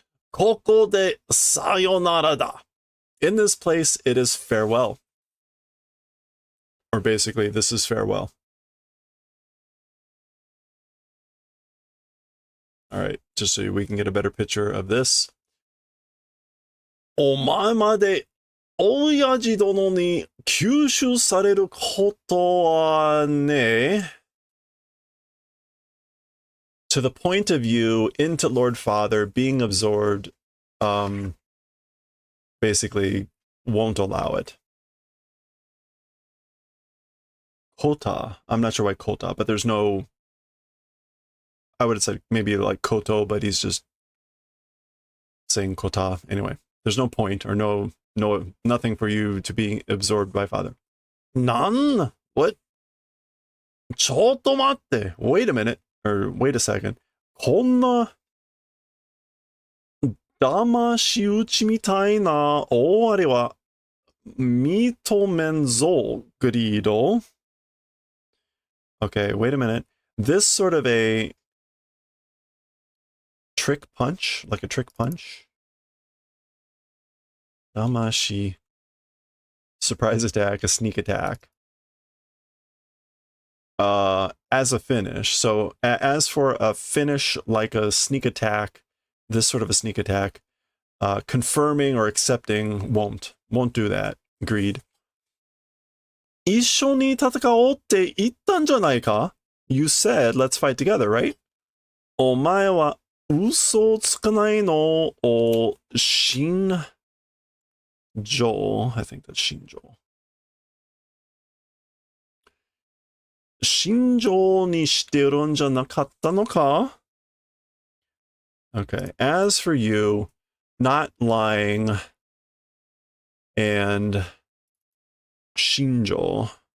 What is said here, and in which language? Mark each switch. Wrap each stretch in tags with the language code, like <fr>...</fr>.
<ja>ここでさよならだ.</ja> <en>In this place, it is farewell. Or basically, this is farewell. All right, just so we can get a better picture of this.</en> <ja>お前まで親父殿に吸収されることはね.</ja> <en>To the point of you into Lord Father being absorbed, basically won't allow it. Kota. I'm not sure why kota, but there's no. I would have said maybe like koto, but he's just saying kota anyway. There's no point or nothing for you to be absorbed by Father. Nan? What?</en> <ja>ちょっと待って.</ja> <en>Wait a minute. Or wait a second.</en> <ja>こんな騙し討ちみたいな大あれは認めんぞ、グリード.</ja> <en>Okay, wait a minute. This sort of a trick punch, like a trick punch. Damashi. Surprise attack, a sneak attack. As a finish. So as for a finish like a sneak attack, this sort of a sneak attack, confirming or accepting won't do that. Greed.</en> <ja>一緒に戦おうって言ったんじゃないか?</ja> <en>You said let's fight together, right?</en> <ja>お前は嘘をつかないのを信条.</ja> <en>I think that's 信条.</en> <ja>心情にしてるんじゃなかったのか?</ja> <en>Okay, as for you, not lying and 心情.</en>